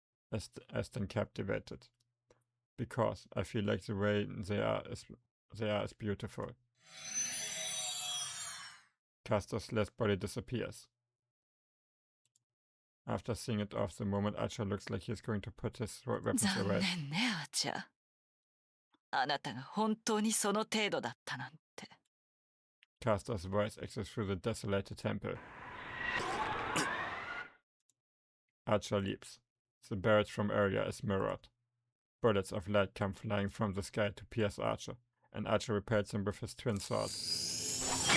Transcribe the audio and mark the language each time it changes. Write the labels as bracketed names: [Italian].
[English] As then captivated. Because I feel like the way they are is beautiful. Castor's left body disappears. After seeing it off, the moment Archer looks like he's going to put his weapons [Japanese] 残 [English] away. [Japanese] 念ねアーチャー。あなたが本当にその程度だったなんて。 [English] Castor's voice echoes through the desolated temple. Archer leaps. The barrage from earlier is mirrored. Bullets of light come flying from the sky to pierce Archer, and Archer repels them with his twin swords.